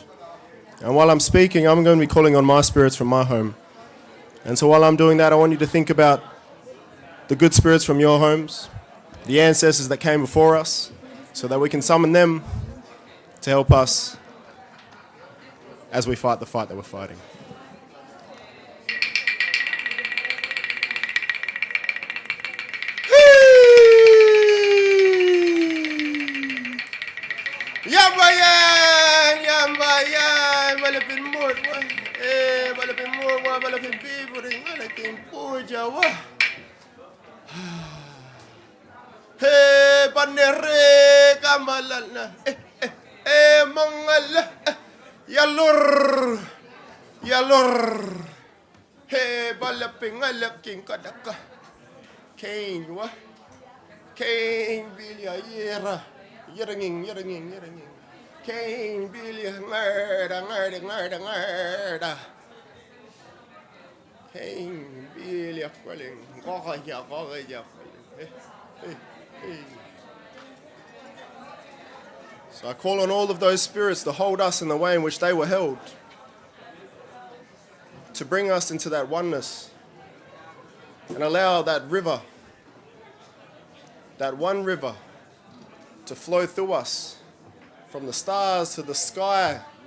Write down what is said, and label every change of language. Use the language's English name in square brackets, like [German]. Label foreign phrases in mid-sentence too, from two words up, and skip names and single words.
[English] And while I'm speaking, I'm going to be calling on my spirits from my home. And so while I'm doing that, I want you to think about the good spirits from your homes, the ancestors that came before us, so that we can summon them to help us as we fight the fight that we're fighting. [Nyungar] Yambayan, malapin mo, malapin mo, malapin piburing, malapin puja, Hey, panere kamalal na, mangal, yalur, hey, balapin alaking kadaka, kain bilya yera, yeranging. Kain bilya ngarda. Kain bilya kwaling, kokaya kwaling. Hey. [English] So I call on all of those spirits to hold us in the way in which they were held, to bring us into that oneness and allow that river, that one river, to flow through us from the stars to the sky,